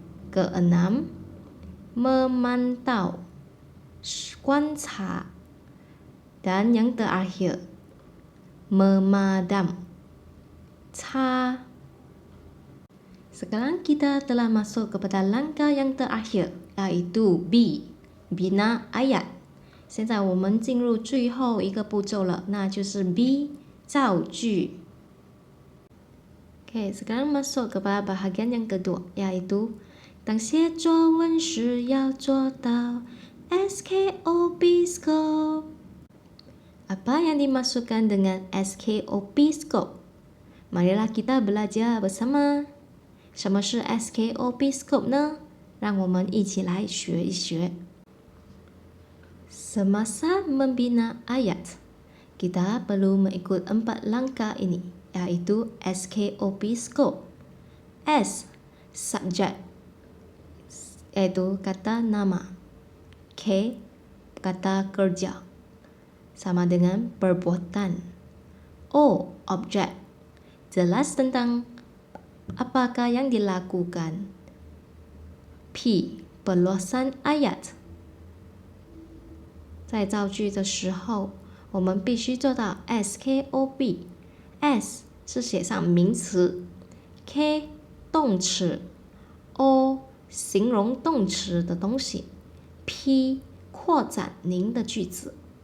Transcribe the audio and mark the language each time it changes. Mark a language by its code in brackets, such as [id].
[ms] Keenam, memantau 观察. Dan yang terakhir, memadam 擦. Sekarang kita telah masuk kepada langkah yang terakhir, iaitu B, bina ayat. [zh] 现在我们进入最后一个步骤了，那就是 B, 造句。 [ms] Okay, sekarang masuk kepada bahagian yang kedua, iaitu [zh] 当写作文时要做到 [ms] SKOP scope. Apa yang dimaksudkan dengan SKOP scope? Marilah kita belajar bersama. [zh] 什么是 SKOP scope 呢？让我们一起来学一学。 [ms] Semasa membina ayat, kita perlu mengikut 4 langkah ini, iaitu SKOP scope. S, subject, iaitu kata nama. K, kata kerja, sama dengan perbuatan. O, objek, jelas tentang apakah yang dilakukan. P, perluasan ayat. [zh] 在造句的时候，我们必须做到 SKOP。 S 是写上名词， K 动词， O 形容动词的东西， P 扩展您的句子。